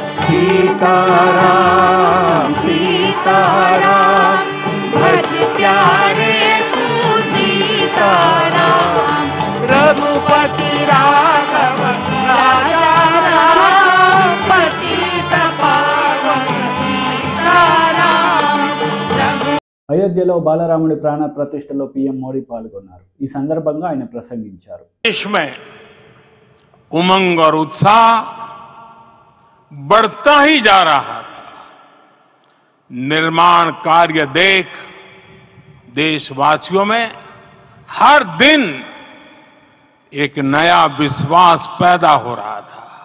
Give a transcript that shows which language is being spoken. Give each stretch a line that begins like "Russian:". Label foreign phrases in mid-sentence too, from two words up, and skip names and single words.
Hindi: सीताराम सीताराम भज प्यारे तू सीताराम रघुपति राघव राजा राम पतित पावन सीताराम
Telugu: అయోధ్యలో బాలరాముడి ప్రాణ ప్రతిష్టలో పీఎం మోడీ పాల్గొన్నారు. ఈ సందర్భంగా ఆయన ప్రసంగించారు.
Hindi: देश में उमंग और उत्साह बढ़ता ही जा रहा था। निर्माण कार्य देख देशवासियों में हर दिन एक नया विश्वास पैदा हो रहा था।